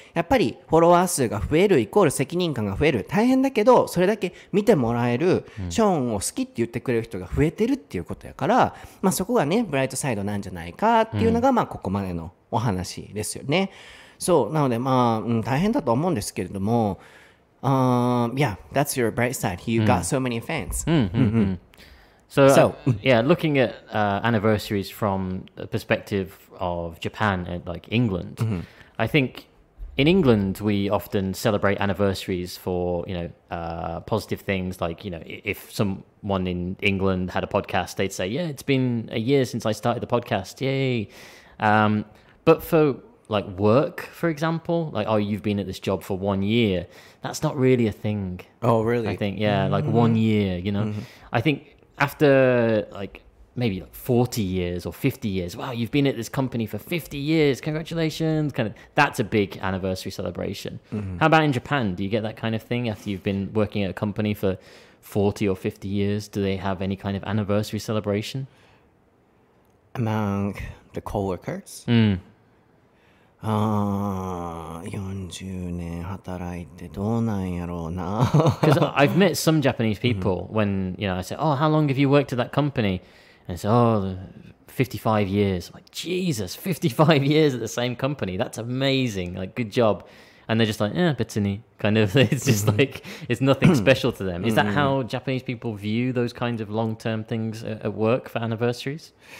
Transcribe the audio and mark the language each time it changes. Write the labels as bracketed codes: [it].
[ja] やっぱりフォロワー数が増えるイコール責任感が増える、大変だけどそれだけ見てもらえる、ショーンを好きって言ってくれる人が増えてるっていうことやから、そこがねブライトサイドなんじゃないかっていうのが、ここまでのお話ですよね。そうなので大変だと思うんですけれども、 [en] yeah, that's your bright side. You got so many fans. So, yeah, looking at anniversaries from the perspective of Japan and like England, I think in England we often celebrate anniversaries for positive things, like if someone in England had a podcast, they'd say, yeah, it's been a year since I started the podcast, yay. But for like work, for example, like, oh, you've been at this job for 1 year, that's not really a thing. Oh, really? I think, yeah, like 1 year, I think after like maybe like 40 years or 50 years, wow, you've been at this company for 50 years, congratulations, that's a big anniversary celebration. How about in Japan? Do you get that kind of thing after you've been working at a company for 40 or 50 years? Do they have any kind of anniversary celebration among the coworkers? [ja] 40年働いてどうなんやろうな。 [en] Because I've met some Japanese people when I say, oh, how long have you worked at that company? And they say, oh, 55 years. I'm like, Jesus, 55 years at the same company. That's amazing. Like, good job. And they're just like,別に kind of. It's just like, it's nothing special to them. Is that how Japanese people view those kinds of long-term things at work for anniversaries?